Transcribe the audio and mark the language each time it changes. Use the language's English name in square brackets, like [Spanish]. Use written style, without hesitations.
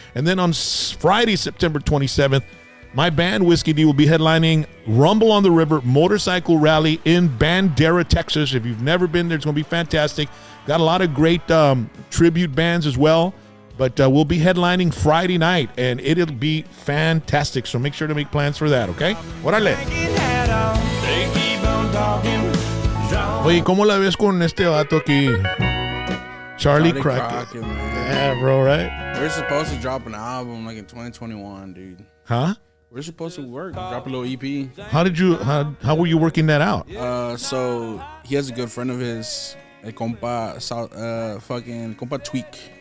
[English] And then on Friday, September 27th, my band, Whiskey D, will be headlining Rumble on the River Motorcycle Rally in Bandera, Texas. If you've never been there, it's going to be fantastic. Got a lot of great tribute bands as well. But we'll be headlining Friday night, and it'll be fantastic. So make sure to make plans for that, okay? [Spanish] Órale. Oye, ¿cómo la ves con este vato aquí? [English] Charlie Crockett. Yeah, bro, right? We're supposed to drop an album like in 2021, dude. Huh? We're supposed to drop a little EP. How were you working that out? So he has a good friend of his, a compa, compa Tweak.